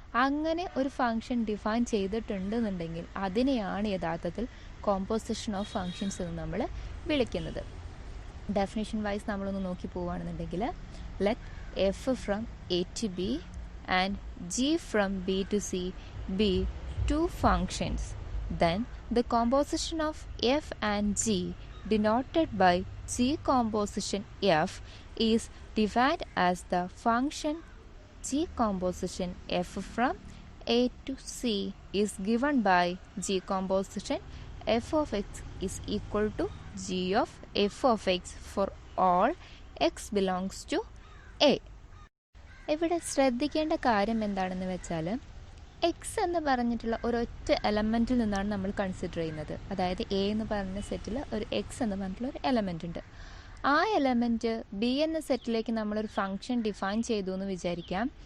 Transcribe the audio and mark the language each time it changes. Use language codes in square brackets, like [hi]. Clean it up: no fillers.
[ml] അങ്ങനെ ഒരു function define ചെയ്തിട്ടുണ്ടെന്നുണ്ടെങ്കിൽ അതിനെയാണ് യഥാർത്ഥത്തിൽ കോമ്പോസിഷൻ ഓഫ് ഫങ്ഷൻസ് എന്ന് നമ്മൾ വിളിക്കുന്നത്. ഡെഫിനേഷൻ വൈസ് നമ്മളൊന്ന് നോക്കി പോവുകയാണെന്നുണ്ടെങ്കിൽ, [en] Let f from A to B and g from B to C be 2 functions. Then the composition of f and g denoted by g composition f is defined as the function g composition f from a to c is given by g composition f of x is equal to g of f of x for all x belongs to a. [ml] ഇവിടെ ശ്രദ്ധിക്കേണ്ട കാര്യം എന്താണെന്ന് വെച്ചാൽ, X എന്ന് പറഞ്ഞിട്ടുള്ള ഒരൊറ്റ എലമെൻറ്റിൽ നിന്നാണ് നമ്മൾ കൺസിഡർ ചെയ്യുന്നത്. അതായത് എ എന്ന് പറഞ്ഞ സെറ്റിൽ ഒരു എക്സ് എന്ന് പറഞ്ഞിട്ടുള്ള ഒരു എലമെൻ്റ് ഉണ്ട്. ആ എലമെൻറ്റ് ബി എന്ന സെറ്റിലേക്ക് നമ്മളൊരു ഫംഗ്ഷൻ ഡിഫൈൻ ചെയ്തു എന്ന് വിചാരിക്കാം.